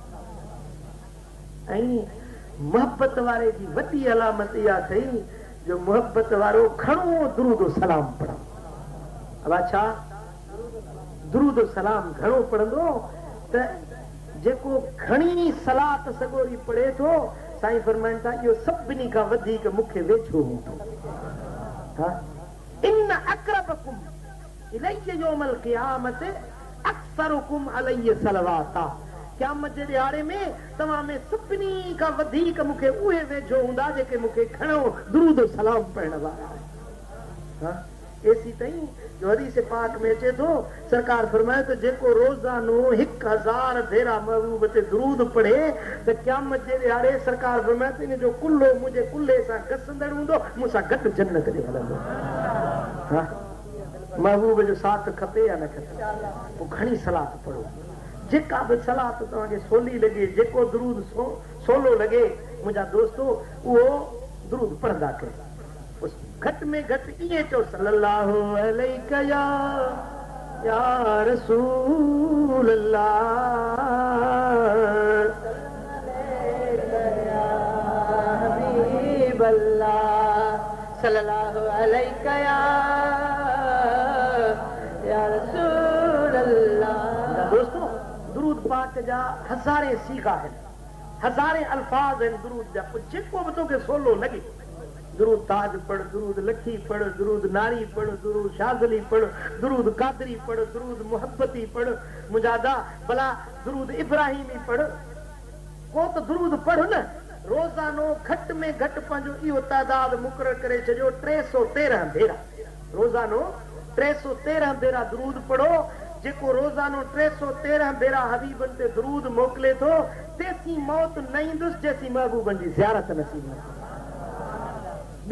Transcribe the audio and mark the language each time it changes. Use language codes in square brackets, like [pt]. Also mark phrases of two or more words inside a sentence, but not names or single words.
[sd] ऐं मोहब्बत वारे जी वॾी अलामत इहा अथई जो मोहब्बत वारो घणो दुरूद सलाम पढ़ंदो अब छा दुरूद सलाम घणो पढ़ंदो त जेको घणी सलात सॻोरी पढ़े थो साईं फरमाइनि था इहो सभिनी खां वधीक मूंखे वेझो हूंदो [ar] إن أقربكم إليه يوم القيامة أكثركم عليه صلاة [sd] क़यामत जे ॾियारे में तव्हां में सभिनी खां वधीक मूंखे उहे वेझो हूंदा जेके मूंखे घणो दुरूद सलाम पढ़ण वारा आहिनि एसी ताईं जो हदीस पाक में अचे थो सरकार फरमाए त जेको रोज़ानो 1000 भेरा महबूब ते दुरूद पढ़े त क़यामत जे ॾियारे सरकार फरमाए त इन जो कुल्लो मुंहिंजे कुल्ले सां घसंदड़ हूंदो मूंसां गॾु जन्नत ॾे हलंदो महबूब जो साथ खपे या न खपे पोइ घणी सलात पढ़ो जेका बि सलात तव्हांखे सोली लॻे जेको दुरूद सोलो लॻे मुंहिंजा दोस्तो उहो दुरूद पढ़ंदा कयो घट में घट इएं चओ [ar] صلى الله عليك يا رسول الله حبيب الله صلى الله عليك يا رسول الله [sd] दोस्तों दुरूद पाक जा हज़ारे सीगा आहिनि हज़ारे अल्फाज आहिनि दुरूद जा जेको बि तोखे सोलो लॻे दुरूद ताज पढ़ दुरूद लखी पढ़ दुरूद नारी पढ़ दुरूद शाज़ली पढ़ दुरूद कादरी पढ़ दुरूद मोहब्बती पढ़ मुजादा भला दुरूद इब्राहिमी पढ़ को त दुरूद पढ़ न रोज़ानो घट में घट पंहिंजो इहो तादाद मुक़ररु करे छॾियो 313 भेरा रोज़ानो 313 भेरा दुरूद पढ़ो जेको रोज़ानो 313 भेरा हबीबन ते दरूद मोकिले थो तेसी मौत न ईंदुसि जेसी महबूबन जी ज़ियारत नसीब न थी।